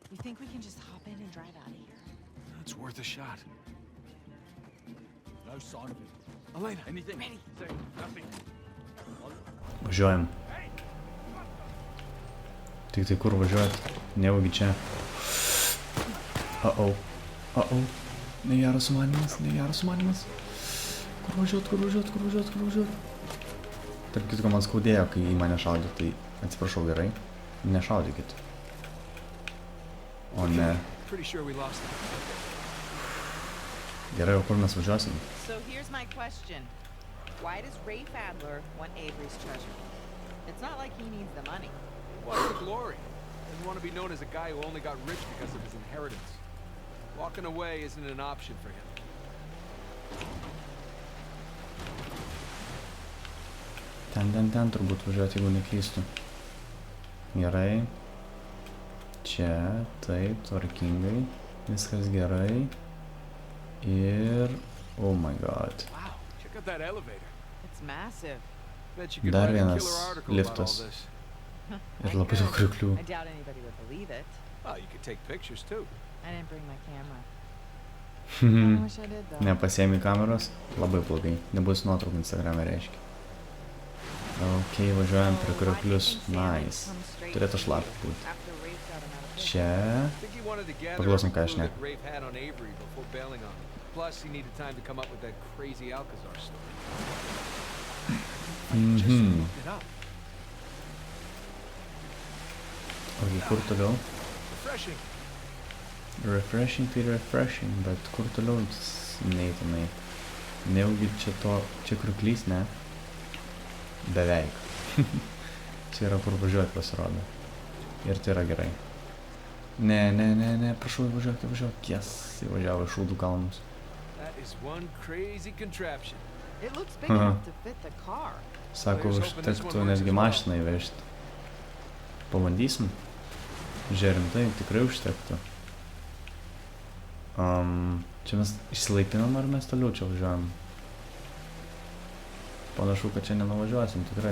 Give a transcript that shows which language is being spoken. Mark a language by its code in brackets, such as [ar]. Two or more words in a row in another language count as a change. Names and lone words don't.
[en] think we can just hop in and drive out of here? It's worth a shot. No sign of him. Elena, Anything? say nothing. [lt] Važiuojam. Tik tai kur važiuojat? Nejaugi čia. Uh-oh. Uh-oh. Negeras sumanimas, negeras sumanimas. Kur važiuot? Tarp kitko man skaudėjo, kai į mane šaudė, tai atsiprašau gerai. Nešaudykit. O ne. [en] Pretty sure we lost him. [lt] Gerai, o kur mes važiuosim? [en] So here's my question. Why does Rafe Adler want Avery's treasure? It's not like he needs the money. What's the glory? Doesn't want to be known as a guy who only got rich because of his inheritance. Walking away isn't an option for him. [lt] Ten turbūt važiuoti, jeigu neklystu. Gerai. Čia, taip, tvarkingai. Viskas gerai. Ir... [en] Oh my god. Wow, check out that elevator. It's massive. Bet you could [lt] Dar [en] write a [lt] vienas [en] killer article about all [lt] liftas. [en] this. [lt] Ir labai daug kriuklių. [en] I doubt anybody would believe it. Well, you could take pictures too. I didn't bring my camera. I wish I did though. [lt] Nepasiemi kameros? Labai blogai. Nebus nuotraukų Instagrame reiškia. Ok, važiuojam prie kriuklius. Nice. Turėtų šlapia būti. [en] After Rafe got him out of [lt] Čia... [en] I think he wanted to gather [lt] Paklausom, [en] every [lt] ką aš [en] clue [lt] šneku. [en] that Rafe had on Avery before bailing on him. Plus, he needed time to come up with that crazy Alcazar story. Just looked it up. [lt] Ok, kur toliau? [en] Refreshing. [lt] Refreshing tai refreshing, bet kur toliau neįtinai. Nejaugi čia to... Čia kriuklys, ne? Beveik. Čia yra kur važiuoti pasirodo. Ir tai yra gerai. Ne, prašau įvažiuok. Yes, įvažiavo iš Šūdų kalnus. [en] That is one crazy contraption. It looks big enough to fit the car. [lt] Sako, užtektų netgi mašiną įvežti. Pabandysim. Žiūrim, tai tikrai užtektų. Čia mes išsilaipinam ar mes toliau čia važiuojam? Panašu, kad čia nenuvažiuosim tikrai.